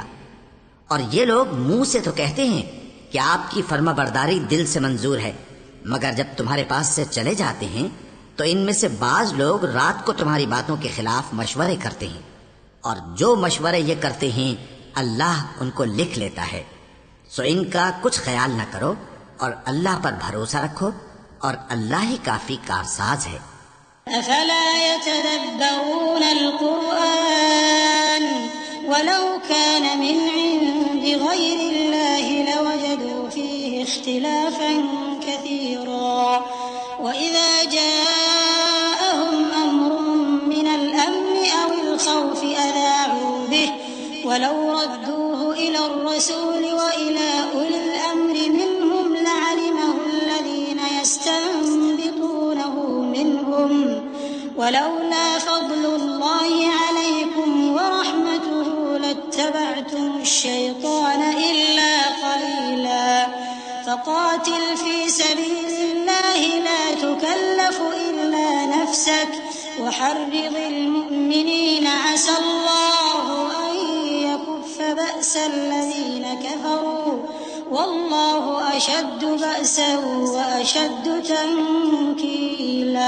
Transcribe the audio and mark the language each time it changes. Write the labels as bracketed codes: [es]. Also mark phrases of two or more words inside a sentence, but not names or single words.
[ur] اور یہ لوگ منہ سے تو کہتے ہیں کہ آپ کی فرمانبرداری دل سے منظور ہے، مگر جب تمہارے پاس سے چلے جاتے ہیں تو ان میں سے بعض لوگ رات کو تمہاری باتوں کے خلاف مشورے کرتے ہیں، اور جو مشورے یہ کرتے ہیں اللہ ان کو لکھ لیتا ہے. سو ان کا کچھ خیال نہ کرو اور اللہ پر بھروسہ رکھو، اور اللہ ہی کافی کارساز ہے. [ar] أفلا يتدبرون القرآن ولو كان من عند غير الله لوجدوا فيه اختلافا كثيرا وإذا جاءهم أمر من الأمن أو الخوف أذاعوا به ولو ردوه إلى الرسول وإلى أولي الأمر منهم لعلمه الذين يستنبطونه منهم ولولا فضل الله عليكم ورحمته لاتبعتم الشيطان إلا قليلا فقاتل في سبيل الله لا تكلف إلا نفسك وحرض المؤمنين عسى الله أن يكف بأس الذين كفروا والله أشد بأسا وأشد تنكيلا.